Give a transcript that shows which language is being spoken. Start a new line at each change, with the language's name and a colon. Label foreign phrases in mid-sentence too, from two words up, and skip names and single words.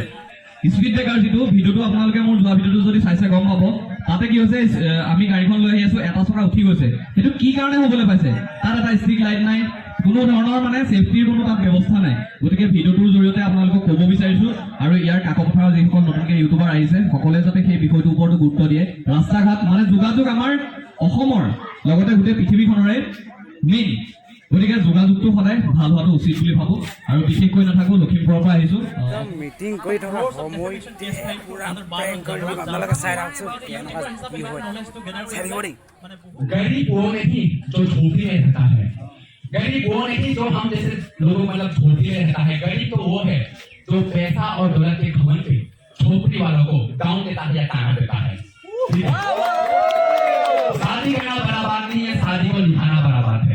Assamese: স্পীড ব্ৰেকাৰ যিটো ভিডিঅ'টো আপোনালোকে মোৰ যোৱা ভিডিঅ'টো যদি চাইছে গম পাব তাতে কি হৈছে আমি গাড়ীখন লৈ আহি আছো এটা চকা উঠি গৈছে সেইটো কি কাৰণে হ'বলৈ পাইছে তাত এটা
English: street light
Assamese: নাই কোনো ধৰণৰ মানে ছেফটিৰ কোনো তাত ব্যৱস্থা নাই গতিকে ভিডিঅ'টোৰ জৰিয়তে আপোনালোকক ক'ব বিচাৰিছোঁ আৰু ইয়াৰ কাষ পথাৰৰ যিসকল নতুনকৈ ইউটিউবাৰ আহিছে সকলোৱে যাতে সেই বিষয়টোৰ ওপৰতো গুৰুত্ব দিয়ে ৰাস্তা ঘাট মানে যোগাযোগ আমাৰ অসমৰ লগতে গোটেই পৃথিৱীখনৰে মেইন গতিকে যোগাযোগটো সদায় ভাল হোৱাটো উচিত বুলি ভাবোঁ আৰু বিশেষকৈ নাথাকোঁ লখিমপুৰৰ পৰা আহিছোঁ মিটিং কৰি থকা সময়তে আপোনালোকে চাই ৰাখছোঁ কেনেকুৱা কি হয় চাই থাকিব দেই
Hindi: गरीब वो नहीं जो झोपड़ी में रहता है गरीब वो नहीं जो हम जैसे लोगों मतलब झोपड़ी में रहता है गरीब तो वो है जो पैसा और दौलत के घमंड पे झोपड़ी वालों को गांव देता है या ताना देता है शादी करना बड़ा बात नहीं है शादी को निभाना बड़ा बात है